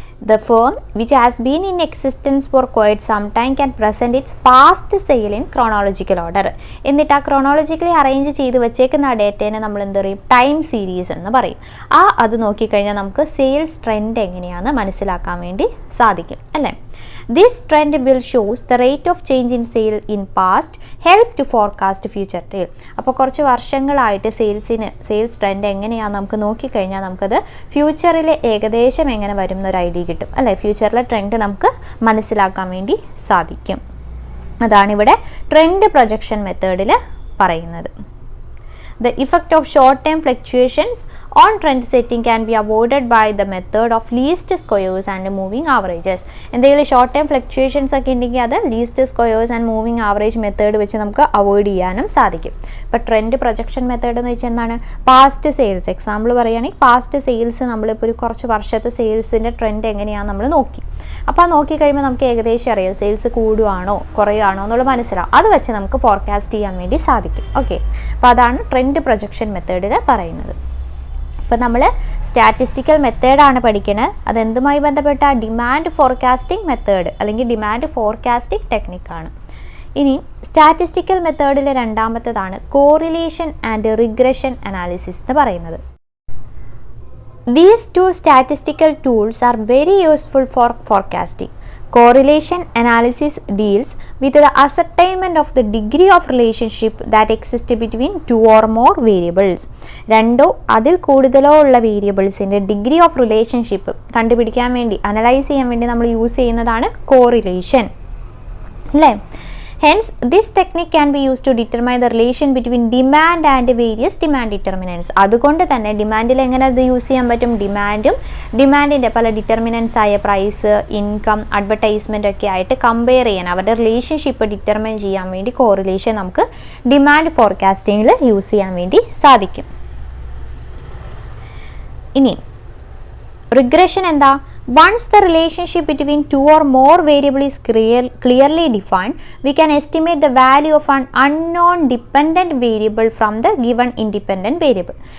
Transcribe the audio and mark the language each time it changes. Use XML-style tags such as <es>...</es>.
<en>The firm which has been in existence for quite some time can present its past sale in chronological order.</en> <ml>എന്നിട്ട് ആ chronologically arrange ചെയ്ത് വെച്ചേക്കുന്ന ആ ഡേറ്റേനെ നമ്മൾ എന്ത് പറയും? ടൈം സീരീസ് എന്ന് പറയും. അത് നോക്കിക്കഴിഞ്ഞാൽ നമുക്ക് സെയിൽസ് ട്രെൻഡ് എങ്ങനെയാണെന്ന് മനസ്സിലാക്കാൻ വേണ്ടി സാധിക്കും അല്ലേ.</ml> <en>This trend will shows the rate of change in sale in past, help to forecast future sale.</en> <ml>അപ്പോൾ കുറച്ച് വർഷങ്ങളായിട്ട് സെയിൽസ് ട്രെൻഡ് എങ്ങനെയാണെന്ന് നമുക്ക് നോക്കിക്കഴിഞ്ഞാൽ നമുക്കത് ഫ്യൂച്ചറിൽ ഏകദേശം എങ്ങനെ വരും എന്നൊരു ഐഡിയ കിട്ടും അല്ലേ. ഫ്യൂച്ചറിലെ ട്രെൻഡ് നമുക്ക് മനസ്സിലാക്കാൻ വേണ്ടി സാധിക്കും. അതാണിവിടെ ട്രെൻഡ് പ്രൊജക്ഷൻ മെത്തേഡിൽ പറയുന്നത്.</ml> <en>The effect of short-term fluctuations on trend setting can be avoided by the method of least squares and moving averages.</en> <ml>എന്തെങ്കിലും ഷോർട്ട് ടൈം ഫ്ലക്ച്വേഷൻസ് ഒക്കെ ഉണ്ടെങ്കിൽ അത് least squares and moving average method വെച്ച് നമുക്ക് avoid ചെയ്യാനും സാധിക്കും. ഇപ്പോൾ ട്രെൻഡ് പ്രൊജക്ഷൻ മെത്തേഡ് എന്ന് വെച്ചാൽ എന്താണ്? പാസ്റ്റ് സെയിൽസ്, എക്സാമ്പിൾ പറയുകയാണെങ്കിൽ പാസ്റ്റ് സെയിൽസ് നമ്മളിപ്പോൾ ഒരു കുറച്ച് വർഷത്തെ സെയിൽസിൻ്റെ ട്രെൻഡ് എങ്ങനെയാണെന്ന് നമ്മൾ നോക്കി. അപ്പോൾ നോക്കി കഴിയുമ്പോൾ നമുക്ക് ഏകദേശം അറിയാം സെയിൽസ് കൂടുകയാണോ കുറയുകയാണോ എന്നുള്ളത് മനസ്സിലാവും. അത് വെച്ച് നമുക്ക് ഫോർകാസ്റ്റ് ചെയ്യാൻ വേണ്ടി സാധിക്കും. ഓക്കെ, അപ്പോൾ അതാണ് ട്രെൻഡ് പ്രൊജക്ഷൻ മെത്തേഡിൽ പറയുന്നത്. അപ്പോൾ നമ്മൾ സ്റ്റാറ്റിസ്റ്റിക്കൽ മെത്തേഡാണ് പഠിക്കുന്നത്. അതെന്തുമായി ബന്ധപ്പെട്ട ഡിമാൻഡ് ഫോർകാസ്റ്റിംഗ് മെത്തേഡ് അല്ലെങ്കിൽ ഡിമാൻഡ് ഫോർകാസ്റ്റിംഗ് ടെക്നിക്കാണ്. ഇനി statistical മെത്തേഡിലെ രണ്ടാമത്തേതാണ് correlation and regression analysis എന്ന് പറയുന്നത്.</ml> <en>These two statistical tools are very useful for forecasting. Correlation analysis deals with the ascertainment of the degree of relationship that exists between two or more variables.</en> <ml>രണ്ടോ അതിൽ കൂടുതലോ ഉള്ള വേരിയബിൾസിൻ്റെ degree of relationship കണ്ടുപിടിക്കാൻ വേണ്ടി, analyse ചെയ്യാൻ വേണ്ടി നമ്മൾ use ചെയ്യുന്നതാണ് കോറിലേഷൻ, അല്ലേ?</ml> <en>Hence, this technique can be used to determine the relation between demand and various demand determinants.</en> <ml>അതുകൊണ്ട് തന്നെ ഡിമാൻഡിൽ എങ്ങനെ അത് യൂസ് ചെയ്യാൻ പറ്റും? ഡിമാൻഡിൻ്റെ പല ഡിറ്റർമിനൻസ് ആയ പ്രൈസ്, ഇൻകം, അഡ്വർടൈസ്മെൻ്റ് ഒക്കെ ആയിട്ട് കമ്പയർ ചെയ്യാൻ, അവരുടെ റിലേഷൻഷിപ്പ് ഡിറ്റർമൈൻ ചെയ്യാൻ വേണ്ടി കോറിലേഷൻ നമുക്ക് ഡിമാൻഡ് ഫോർകാസ്റ്റിങ്ങിൽ യൂസ് ചെയ്യാൻ വേണ്ടി സാധിക്കും. ഇനി റിഗ്രഷൻ എന്താ?</ml> <en>Once the relationship between two or more variables is clearly defined, we can estimate the value of an unknown dependent variable from the given independent variable.</en>